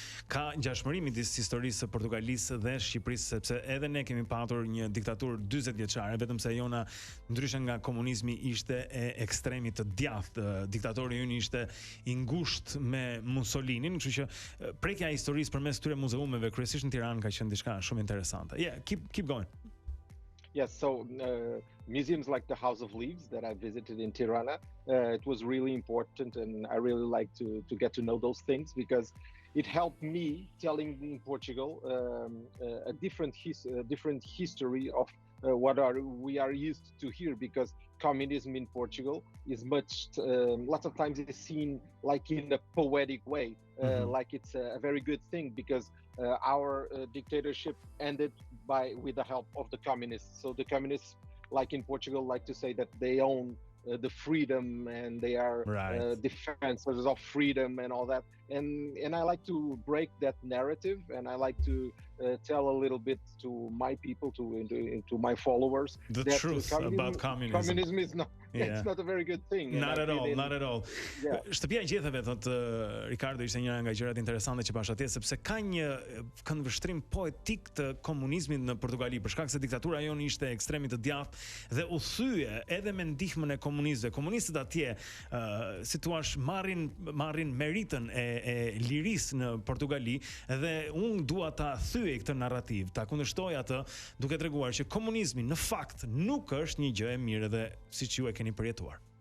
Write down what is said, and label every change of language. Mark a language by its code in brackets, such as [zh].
[sq] Ka ngjashmëri midis historisë së Portugalisë dhe Shqipërisë, sepse edhe ne kemi patur një diktaturë 40 vjeçare, vetëm se jona ndryshe nga komunizmi ishte e ekstremit të djathtë. Diktatori ynë ishte I ngushtë me Mussolinin, kështu që prekja e historisë përmes këtyre muzeumeve, kryesisht në Tiranë, ka qenë diçka shumë interesante. [en] Yeah, keep going. Yes, so museums like the House of Leaves that I visited in Tirana, it was really important, and I really like to get to know those things because it helped me telling in Portugal a different history of what we are used to here, because communism in Portugal is lots of times it is seen like in a poetic way, like it's a very good thing because our dictatorship ended with the help of the communists. So the communists, like in Portugal, like to say that they own the freedom and they are defensors of freedom and all that. And I like to break that narrative, and I like to tell a little bit to my people, to my followers, the truth about communism. Communism is not. Yeah. It's not a very good thing. Not at all. Yeah. [sq] Shtëpia e gjetheve, thot Ricardo, ishte njëra nga gjërat interesante që pash atje, sepse ka një këndvështrim poetik të komunizmit në Portugali, për shkak se diktatura jonë ishte ekstremit të djathtë dhe u thye edhe me ndihmën e komunistëve. Komunistët atje, si thua, marrin meritën e lirisë në Portugali, dhe unë dua ta thyej këtë narrativ, ta kundërshtoj atë, duke treguar që komunizmi në fakt nuk është një gjë e mirë, dhe siç ju e keni përjetuar.